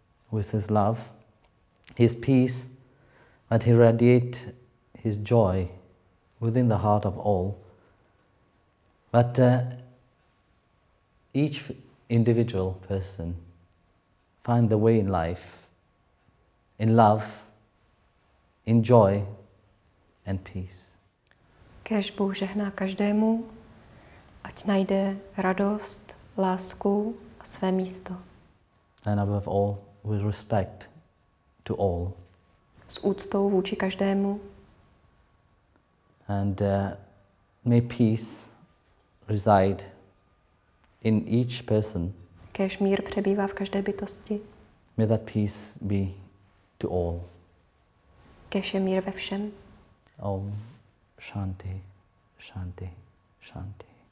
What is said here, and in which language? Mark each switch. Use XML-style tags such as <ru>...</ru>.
<en>with his love, his peace, that he radiate his joy within the heart of all. But each individual person find the way in life, in love, in joy and peace.</en> <cs>Kéž Bůh žehná každému, ať najde radost, lásku a své místo.</cs> <en>And above all, with respect to all.</en> <cs>S úctou vůči každému.</cs> <en>And may peace reside in each person.</en> <cs>Kéž mír přebývá v každé bytosti.</cs> <en>May that peace be to all.</en> <cs>Kéž je mír ve všem.</cs> <sa>Om Shanti, Shanti, Shanti.</sa>